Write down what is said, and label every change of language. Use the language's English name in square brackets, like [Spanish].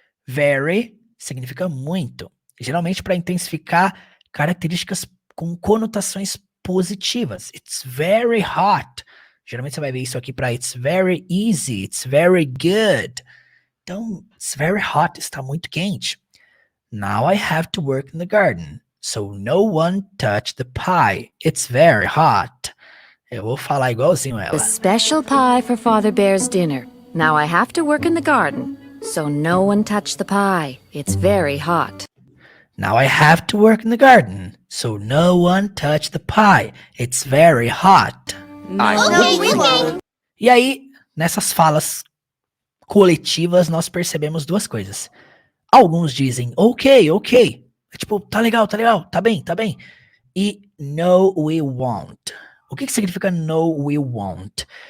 [Portuguese] Very significa muito. Geralmente para intensificar características com conotações positivas. [English] It's very hot. [Portuguese] Geralmente você vai ver isso aqui para [English] it's very easy, it's very good. [Portuguese] Então, [English] it's very hot, [Portuguese] está muito quente. [English] Now I have to work in the garden, so no one touch the pie. It's very hot. [Portuguese] Eu vou falar igualzinho ela. [English] A special pie for Father Bear's dinner. Now I have to work in the garden, so no one touch the pie. It's very hot. Now I have to work in the garden, so no one touch the pie. It's very hot. [Portuguese] E aí, nessas falas coletivas, nós percebemos duas coisas. Alguns dizem, ok. É tipo, tá legal, tá bem. [English] E no, we won't. [Portuguese] O que significa [English] no, we won't?